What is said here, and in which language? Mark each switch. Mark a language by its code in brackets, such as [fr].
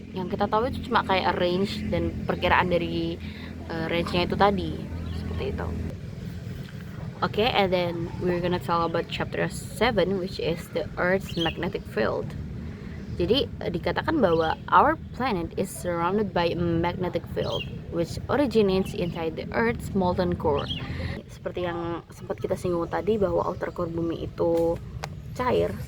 [id] Yang kita tahu itu cuma kayak range dan perkiraan dari range-nya itu tadi, seperti itu. [en] Okay, and then we're gonna talk about chapter 7, which is the Earth's magnetic field. [id] Jadi dikatakan bahwa [en] our planet is surrounded by a magnetic field which originates inside the Earth's molten core. [id] Seperti yang sempat kita singgung tadi bahwa outer core bumi itu cair.